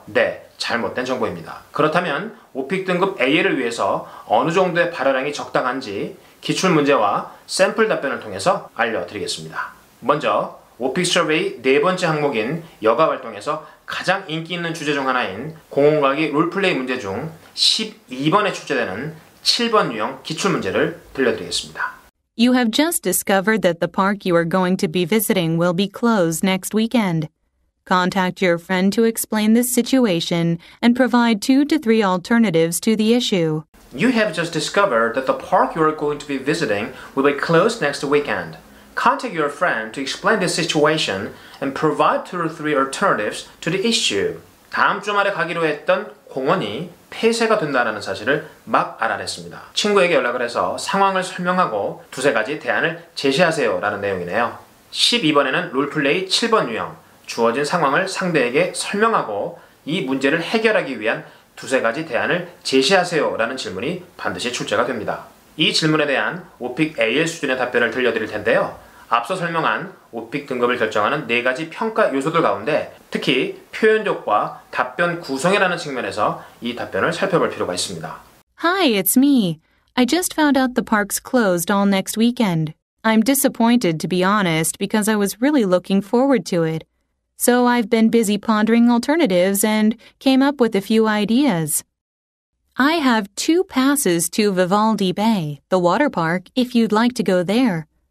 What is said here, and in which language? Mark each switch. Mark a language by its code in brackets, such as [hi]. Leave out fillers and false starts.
[ko] 네, 잘못된 정보입니다. 그렇다면 오픽 등급 AL을 위해서 어느 정도의 발화량이 적당한지 기출문제와 샘플 답변을 통해서 알려드리겠습니다. 먼저 오픽 서베이 네 번째 항목인 여가 활동에서 가장 인기 있는 주제 중 하나인 공홈과기 롤플레이 문제 중 12번에 출제되는 7번 유형 기출문제를 들려드리겠습니다. [en] You have just discovered that the park you are going to be visiting will be closed next weekend. Contact your friend to explain this situation and provide 2 to 3 alternatives to the issue. You have just discovered that the park you are going to be visiting will be closed next weekend. Contact your friend to explain this situation and provide 2 or 3 alternatives to the issue. [ko] 다음 주말에 가기로 했던 공원이 폐쇄가 된다는 사실을 막 알아냈습니다. 친구에게 연락을 해서 상황을 설명하고 두세 가지 대안을 제시하세요 라는 내용이네요. 12번에는 롤플레이 7번 유형, 주어진 상황을 상대에게 설명하고 이 문제를 해결하기 위한 두세 가지 대안을 제시하세요 라는 질문이 반드시 출제가 됩니다. 이 질문에 대한 오픽 AL 수준의 답변을 들려드릴 텐데요. 앞서 설명한 오픽 등급을 결정하는 4가지 평가 요소들 가운데 특히 표현력과 답변 구성이라는 측면에서 이 답변을 살펴볼 필요가 있습니다. [en] Hi, it's me. I just found out the park's closed all next weekend. I'm disappointed, to be honest, because I was really looking forward to it. So I've been busy pondering alternatives and came up with a few ideas. I have 2 passes to Vivaldi Bay, the water park, if you'd like to go there.